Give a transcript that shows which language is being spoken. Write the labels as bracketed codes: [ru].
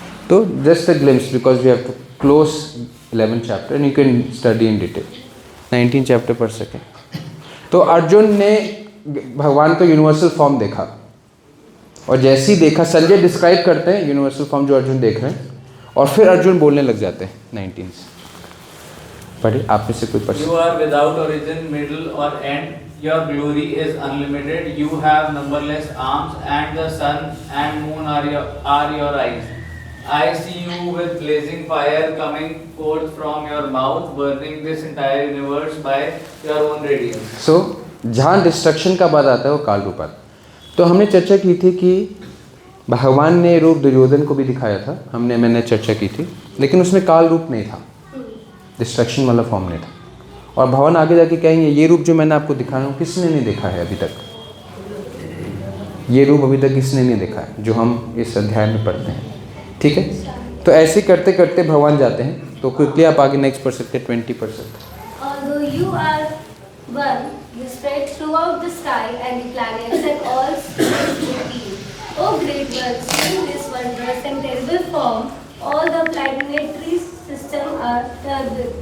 [en] तो just a glimpse because we have to close 11th chapter and you can study in detail. 19 chapter per second. [hi] तो अर्जुन ने भगवान का universal form देखा, और जैसे ही देखा, संजय डिस्क्राइब करते हैं यूनिवर्सल फॉर्म जो अर्जुन देख रहे हैं, और फिर अर्जुन बोलने लग जाते हैं 19 से। पढ़िए, आप में से कोई person. [en] You are without origin, middle or end. Your glory is unlimited. You have numberless arms, and the sun and moon are your eyes. I see you with blazing fire coming forth from your mouth, burning this entire universe by your own radiance. [hi] So जहाँ destruction का बात आता है वो काल रूप आता है। तो हमने चर्चा की थी कि भगवान ने रूप दुर्योधन को भी दिखाया था, मैंने चर्चा की थी, लेकिन उसमें काल रूप नहीं था, डिस्ट्रक्शन वाला फॉर्म नहीं था। और भगवान आगे जाके कहेंगे ये रूप जो मैंने आपको दिखा रहा हूँ किसने नहीं देखा है अभी तक, ये रूप अभी तक किसने नहीं देखा है, जो हम इस अध्याय में पढ़ते हैं। ठीक है, तो ऐसे करते करते भगवान जाते हैं। तो क्विकली आप आगे नेक्स्ट पढ़ सकते हैं 20%। [en] Although you are one, you spread throughout the sky and the planets and all space between. O great ones, in this wondrous and terrible form, all the planetary system are filled.